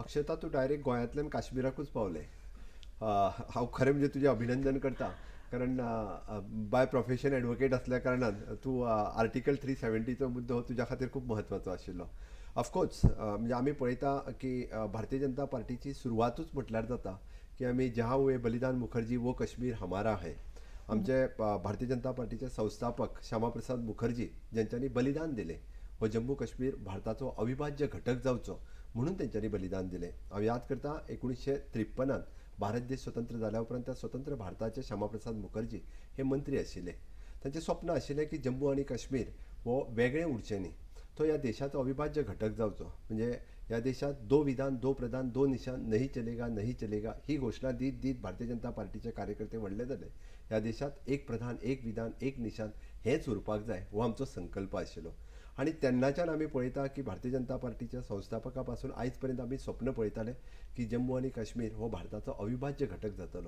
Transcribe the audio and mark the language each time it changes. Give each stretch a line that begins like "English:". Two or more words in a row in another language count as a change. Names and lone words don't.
Konkani: अक्षता तूं डायरेक्ट गोंयांतल्यान काश्मीराकूच पावलें. हांव खरें म्हणजे तुजें अभिनंदन करता कारण
English: by profession
Konkani: एडवोकेट असल्या कारणान तूं आर्टिकल 370चो मुद्दो हो तुज्या खातीर खूब म्हत्वाचो आशिल्लो. ऑफकोर्स म्हणजे आमी पळयता की भारतीय जनता पार्टीची सुरवातूच म्हटल्यार जाता की आमी
Hindi: जहाँ हुए बलिदान मुखर्जी वो कश्मीर हमारा है.
Konkani: आमचे भारतीय जनता पार्टीचे संस्थापक श्यामाप्रसाद मुखर्जी ज्यांच्यांनी बलिदान दिलें. हो जम्मू काश्मीर भारताचो अविभाज्य घटक जावचो म्हणून तेंच्यांनी बलिदान दिलें. हांव याद करता 1953 भारत देश स्वतंत्र जाल्या उपरांत त्या स्वतंत्र भारताचे श्यामाप्रसाद मुखर्जी हे मंत्री आशिल्ले. तांचें स्वप्न आशिल्लें की जम्मू आनी काश्मीर हो वेगळें उरचें न्ही. तो ह्या देशाचो अविभाज्य घटक जावचो. म्हणजे ह्या देशात
Hindi: दो विधान दो प्रधान दो निशान नहीं चलेगा
Konkani: ही घोषणा दीत दीत भारतीय जनता पार्टीचे कार्यकर्ते व्हडले जाले. ह्या देशात एक प्रधान एक विधान एक निशान हेच उरपाक जाय हो आमचो संकल्प आशिल्लो. आणि तेन्नाच्यान आमी पळयता की भारतीय जनता पार्टीच्या संस्थापका पासून आयज पर्यंत आमी स्वप्न पळयताले की जम्मू आनी काश्मीर हो भारताचो अविभाज्य घटक जातलो.